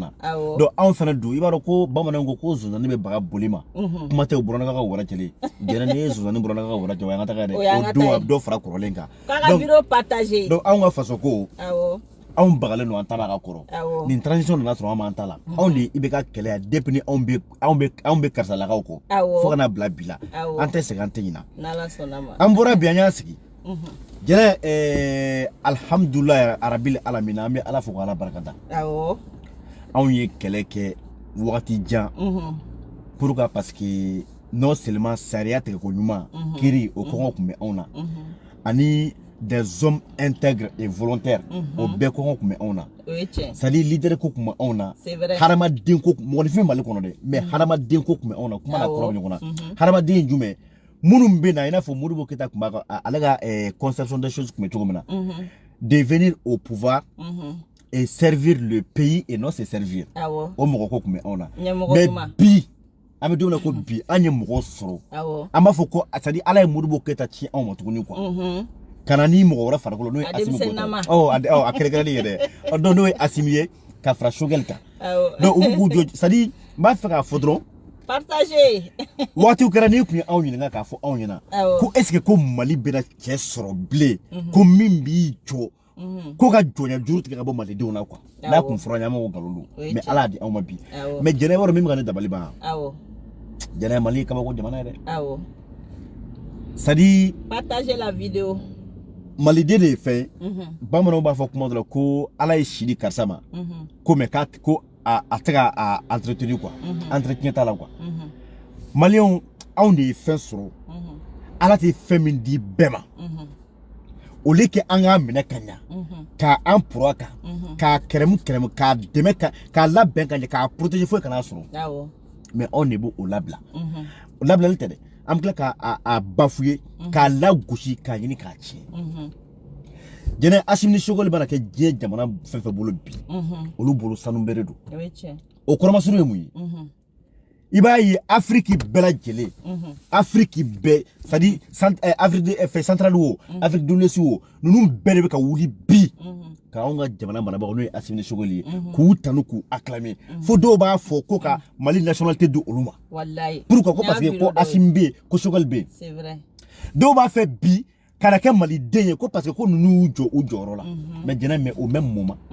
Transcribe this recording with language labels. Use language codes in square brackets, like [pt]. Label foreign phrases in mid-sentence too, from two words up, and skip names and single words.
[bm] na donc anw fana dun i b'a dɔn ko bamananw ko zonzanni bɛ baga boli ma kuma tɛ buranaka ka wara cɛlen Jɛnɛ ni ye zonzanni buranaka ka wara cɛ o y'an ka taga dɛ o don a bɛ dɔ fara kɔrɔlen kan donc anw ka faso ko anw bagalen don an ta la ka kɔrɔ nin transition nana sɔrɔ an m'an ta la anw de i bɛ ka kɛlɛ yan depuis ni anw bɛ karisalakaw kɔ fo ka na bila bi la an tɛ segin an tɛ ɲina an bɔra bi an y'a sigi Jɛnɛ [ar] الحمد لله رب العالمين [bm] an bɛ Ala fo k'Ala barikada anw ye kɛlɛ kɛ wagati jan [fr] pourquoi parce que non seulement [bm] sariya tigɛko ɲuman kiri o kɔngɔ tun bɛ anw na ani [fr] des hommes intègres et volontaires [bm] o bɛɛ kɔngɔ tun bɛ anw na [fr] c'est à dire leader [bm] ko tun bɛ anw na hadamaden ko mɔgɔninfin Mali kɔnɔ dɛ mais hadamaden ko tun bɛ anw na kuma na kɔrɔ ɲɔgɔn na hadamaden ye jumɛn minnu bɛ na i n'a fɔ Modibo Keyita tun b'a ale ka [fr] conception des choses [bm] tun bɛ cogo min na de [fr] venir au pouvoir et servir le pays et non se servir [bm] o mɔgɔ ko tun bɛ anw na mais bi an bɛ don min na ko bi an ye mɔgɔ sɔrɔ an b'a fɔ ko [fr] c'est à dire [bm] Ala ye Modibo Keyita ci anw ma tuguni quoi ka na ni mɔgɔ wɛrɛ farikolo n'o ye Assimi Goïta a kɛrɛnkɛrɛnnen ye dɛ donc n'o ye Assimi ye ka fara Choguel kan donc u b'u k'u jɔ [fr] c'est à dire [bm] n b'a fɛ k'a fɔ dɔrɔn [fr] partager [bm] waatiw kɛra n'i tun ye anw ɲininka k'a fɔ anw ɲɛna ko [fr] est ce que [bm] ko Mali bɛna cɛ sɔrɔ bilen ko min b'i jɔ ko ka jɔnya juru tigɛ ka bɔ malidenw na quoi n'a kun fɔra ɲama ko nkalon don mais Ala y'a di anw ma bi mais Jɛnɛ yɔrɔ min bɛ ka ne dabali ban Jɛnɛ ye Mali kabako jamana ye dɛ [fr] c'est à dire partager la vidéo [bm] maliden de ye fɛn bamananw b'a fɔ kuma dɔ la ko Ala ye si di karisa ma ko mais ko a tɛ ka entretenir quoi entretien t'a la quoi maliyɛnw anw de ye fɛn sɔrɔ Ala tɛ fɛn min di bɛɛ ma [fr] au lieu que [bm] an k'a minɛ ka ɲa k'an pɔrɔ a kan k'a kɛrɛmu k'a dɛmɛ k'a labɛn ka ɲɛ k'a protéger foyi kana sɔrɔ mais anw de b'o labila o labilali tɛ dɛ an bɛ tila k'a bafouer k'a lagosi k'a ɲini k'a tiɲɛ Jɛnɛ Assimi ni Choguel bana kɛ diɲɛ jamana fɛn fɛn bolo bi olu bolo sanu bɛɛ de don o kɔrɔmasuru ye mun ye i b'a ye Afrique bɛɛ lajɛlen Afrique bɛɛ [fr] c'est à dire Afrique centrale [bm] o Afrique de l'Ouest o ninnu bɛɛ de bɛ ka wuli bi ka anw ka jamana marabagaw n'o ye Assimi ni Choguel ye k'u tanu k'u acclamer fo dɔw b'a fɔ ko ka Mali nationalité di olu ma pourquoi ko [fr] parce que [bm] ko Assimi bɛ yen ko Choguel bɛ yen dɔw b'a fɛ bi kana kɛ maliden ye ko [fr] parce que [bm] ko ninnu y'u jɔ u jɔyɔrɔ la mais Jɛnɛ [fr] mais au même moment